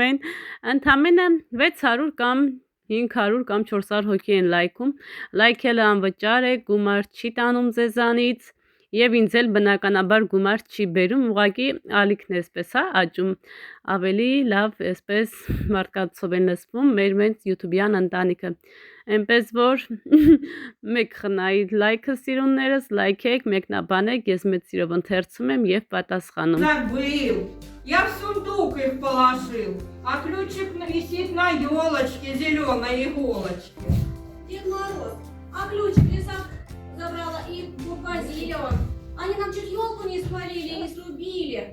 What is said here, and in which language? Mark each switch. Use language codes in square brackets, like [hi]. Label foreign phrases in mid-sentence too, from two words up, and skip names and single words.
[hy] են, ընդամենը 600 կամ 500 կամ 400 հոգի են լայքում, լայքելը անվճար է, գումար չի տանում ձեզանից, Եվ ինձ էլ բնականաբար գումար չի բերում, ուղղակի ալիքն էսպես է աճում, ավելի լավ էսպես մարդկանցով են լսվում մեր YouTube-յան ընտանիքը, այնպես որ մեկ խնայի լայքը սիրուններս, լայքեք, մեկնաբանեք, ես մեծ սիրով ընթերցում եմ եւ պատասխանում։ [ru] Забыл, я в сундук их положил, а ключик висит на елочке, зеленой иголочке. Дед Мороз, а ключик лесок забрала и Базилио. Они нам чуть елку не спалили и не срубили.